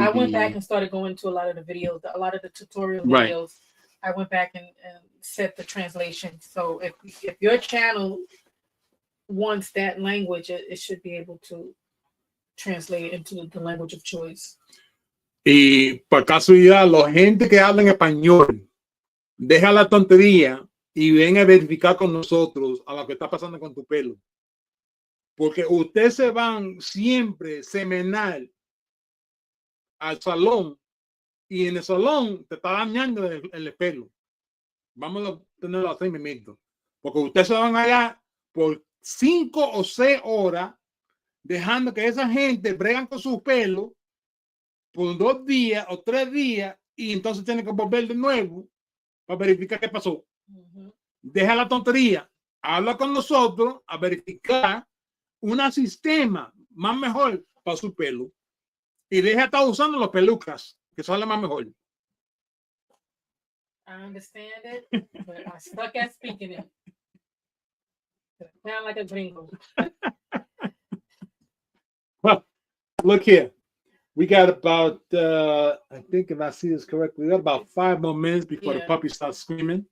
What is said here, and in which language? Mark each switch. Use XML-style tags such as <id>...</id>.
<en>I went back and started going to a lot of the videos, a lot of the tutorial videos. Right. I went back and set the translation. So if your channel wants that language, it should be able to translate it into the language of choice.</en> <es>Y por casualidad, la gente que habla en español, deja la tontería y ven a verificar con nosotros a lo que está pasando con tu pelo. Porque ustedes se van siempre semanal al salón y en el salón te está dañando el pelo. Vamos a tenerlo así mismo. Porque ustedes se van allá por 5 o 6 horas dejando que esa gente bregan con su pelo por 2 días o 3 días y entonces tienen que volver de nuevo para verificar qué pasó. Deja la tontería, habla con nosotros a verificar un sistema más mejor para su pelo y deja de estar usando los pelucas que sale más mejor.</es> <en>I understand it, but I stuck at speaking it. Sound like a gringo. Well, look here. We got about, I think if I see this correctly, we got about 5 more minutes before the puppy starts screaming.</en>